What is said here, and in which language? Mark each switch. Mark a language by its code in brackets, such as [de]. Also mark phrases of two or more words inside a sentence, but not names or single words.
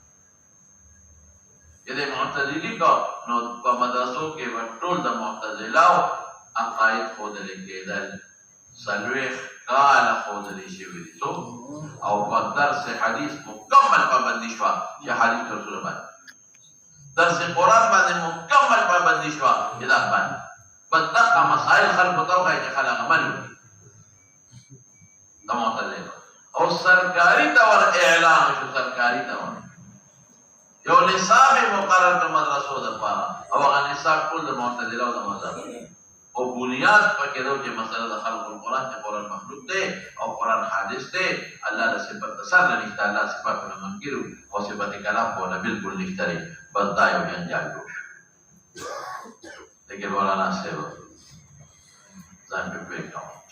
[ps] چې د معتزلي کو نو په مدرسو کې به ټول د معتزلاو عقاید ښودلې کېدل څلوېښت کاله ښودلې شوي دي او په درس حدیث مکمل پابندي شوه چې حدیث رسول باندې درس قرآن باندې مکمل پابندي شوه چې دا باندې په دغه مسایل خلکو ته وښایي چې خلک عمل وکړي د معتزلو او سرکاری طور اعلان شو سرکاری طور یو نصاب مقرر کړ مدرسو دپاره او هغه نصاب ټول د معتزله او د مذهب او بنیاد پکې ده چې مسله د [ar] خلق القرآن [ps] چې قرآن مخلوق دی او قرآن حادث دی الله د صفت سر نه نشته الله صفاتونه منکر او صفت کلام کوله بالکل نشته دی بس دا یو جنجال جوړ شو لیکن مولانا صاحب ځان پې پوه کوم